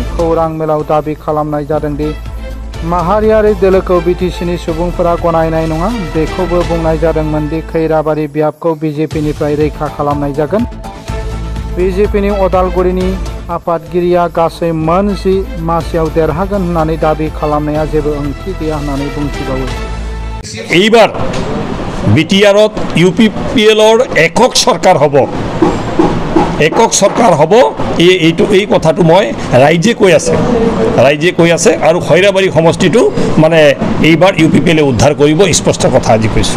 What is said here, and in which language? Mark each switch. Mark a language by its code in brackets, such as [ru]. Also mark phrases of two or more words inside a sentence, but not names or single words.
[brx] खौरां मेलाव दाबि खालामनाय जादोंदि माहारियारि दोलोखौ बिटिसिनि सुबुंफोरा गनायनाय नङा। बेखौबो बुंनाय जादोंमोन दि खैराबारि बियाबखौ बिजेपिनिफ्राय रैखा खालामनाय जागोन। बिजेपिनि अदालगुरिनि आफादगिरिया गासै मोन 10 मासियाव देरहागोन होननानै दाबि खालामनाया जेबो ओंथि गैया होननानै बुंथिबावो। [as] এইবাৰ বিটিআৰত ইউপিপিএলৰ একক চৰকাৰ হ'ব, একক চৰকাৰ হ'ব। এই কথাটো মই ৰাইজে কৈ আছে আৰু খৈৰাবাৰী সমষ্টিটো মানে এইবাৰ ইউপিপিএলে উদ্ধাৰ কৰিব, স্পষ্ট কথা আজি কৈছোঁ।